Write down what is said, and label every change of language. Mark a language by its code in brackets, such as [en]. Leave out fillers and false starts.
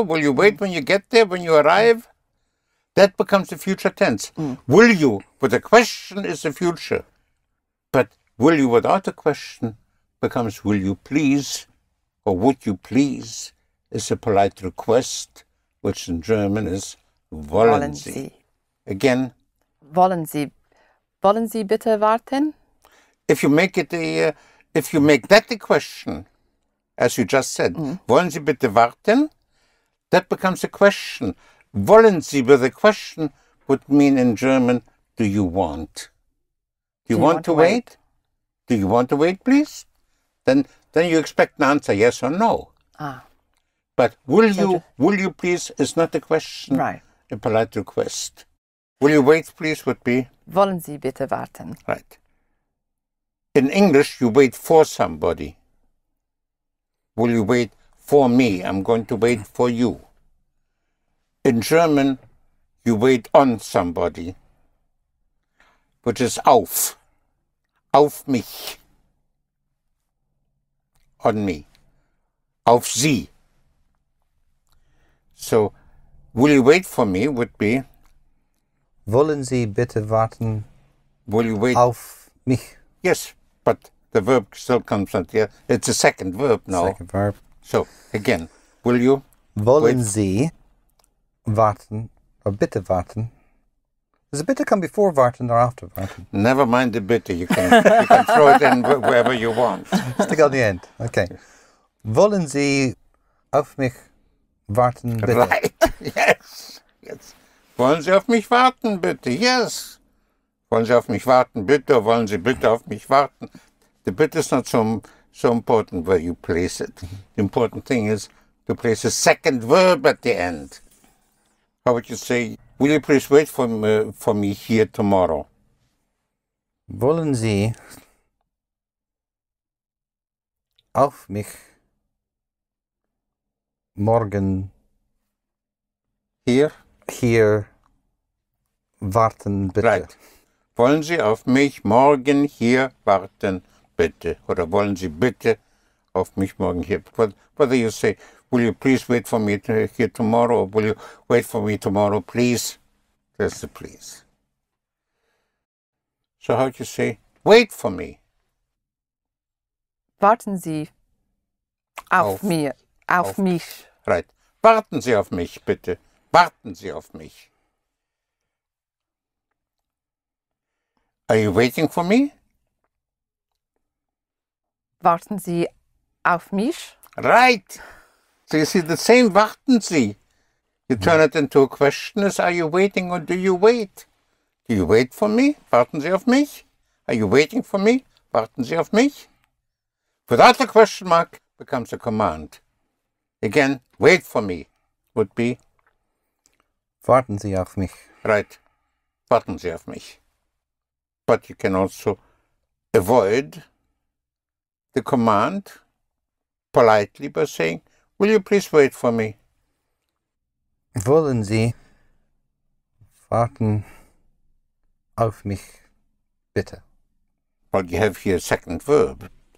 [en] Will you wait when you get there, when you arrive? That becomes the future tense. Will you, with a question, is the future. But will you without a question becomes will you please, or would you please, is a polite request, which in German is [de] wollen Sie. [en] Again, [de] Wollen Sie bitte warten? [en] if you make it if you make that the question, as you just said, [de] wollen Sie bitte warten? [en] That becomes a question. [de] Wollen Sie [en] with a question would mean in German, do you want? Do you want to wait? Do you want to wait, please? Then you expect an answer, yes or no. Ah. But will you please is not a question, Right. a polite request. Will you wait, please would be? [de] Wollen Sie bitte warten? [en] Right. In English, you wait for somebody. Will you wait for me? I'm going to wait for you. In German, you wait on somebody, which is auf. [de] Auf mich. [en] On me. [de] Auf Sie. [en] So, will you wait for me would be? [de] Wollen Sie bitte warten [en] Will you wait? [de] auf mich? [en] Yes, but the verb still comes at the end. It's a second verb now. Second verb. So, again, will you? [de] Wollen [en] Wait. [de] Sie warten, oder bitte warten? [en] Does the bitte come before warten or after warten? Never mind the bitte. You can throw it in wherever you want. Stick on the end. Okay. [de] Wollen Sie auf mich warten, bitte? [en] Right. Yes. Yes. [de] Wollen Sie auf mich warten, bitte? Yes. Wollen Sie auf mich warten, bitte? Or wollen Sie bitte auf mich warten? [en] The bitte is not so important where you place it. The important thing is to place a second verb at the end. How would you say, will you please wait for me here tomorrow? [de] Wollen Sie auf mich morgen Hier? hier warten, bitte? [en] Right. [de] Wollen Sie auf mich morgen hier warten, bitte? Oder wollen Sie bitte auf mich morgen hier? [en] Whether you say, will you please wait for me here tomorrow, or will you wait for me tomorrow, please? There's the please. So how do you say, wait for me? [de] Warten Sie auf mich. [en] Right. [de] Warten Sie auf mich, bitte. Warten Sie auf mich. [en] Are you waiting for me? [de] Warten Sie auf mich? [en] Right. So you see the same [de] warten Sie. [en] You turn it into a question as, are you waiting or do you wait? Do you wait for me? [de] Warten Sie auf mich? [en] Are you waiting for me? Warten Sie auf mich? Without the question mark becomes a command. Again, wait for me would be, [de] Warten Sie auf mich. right, warten Sie auf mich. [en] But you can also avoid the command politely by saying, will you please wait for me? [de] Wollen Sie warten auf mich, bitte? [en] Well, you have here a second verb.